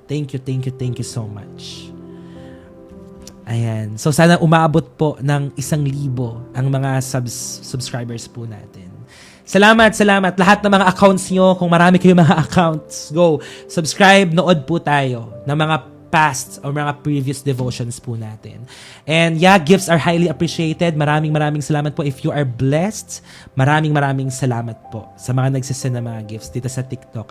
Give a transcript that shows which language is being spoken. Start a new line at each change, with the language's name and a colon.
English: Thank you so much.
Filipino: Ayan. So sana umabot po ng 1,000 ang mga subscribers po natin. Salamat. Lahat ng mga accounts nyo, kung marami kayong mga accounts, go. Subscribe, nood po tayo ng mga past or mga previous devotions po natin.
English: And yeah, gifts are highly appreciated.
Filipino: Maraming salamat po.
English: If you are blessed,
Filipino: maraming salamat po sa mga nagsasend ng mga gifts dito sa TikTok.